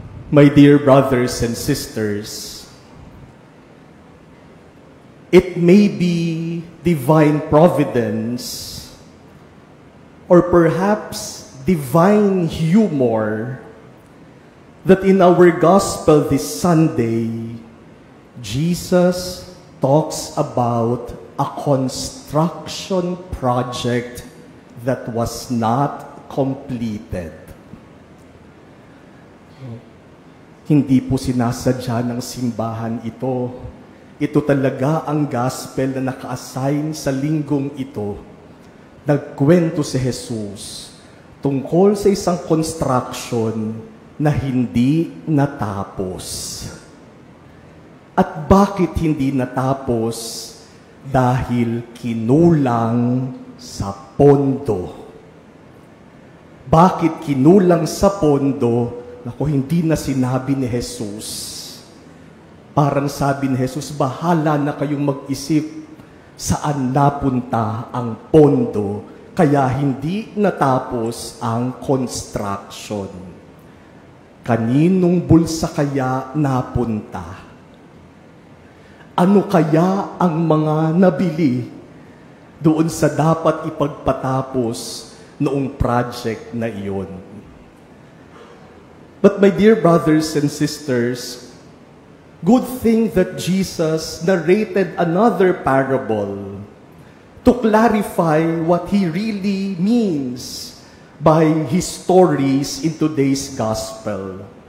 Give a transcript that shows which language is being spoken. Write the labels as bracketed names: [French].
[English] My dear brothers and sisters, it may be divine providence or perhaps divine humor that in our gospel this Sunday, Jesus talks about a construction project that was not completed. [Filipino] Hindi po sinasadya ng simbahan ito. Ito talaga ang gospel na naka-assign sa linggong ito. Nagkwento si Jesus tungkol sa isang construction na hindi natapos. At bakit hindi natapos? Dahil kinulang sa pondo. Bakit kinulang sa pondo? Naku, hindi na sinabi ni Jesus. Parang sabi ni Jesus, bahala na kayong mag-isip saan napunta ang pondo, kaya hindi natapos ang construction. Kaninong bulsa kaya napunta? Ano kaya ang mga nabili doon sa dapat ipagpatapos noong project na iyon? [English] But my dear brothers and sisters, good thing that Jesus narrated another parable to clarify what he really means by his stories in today's gospel.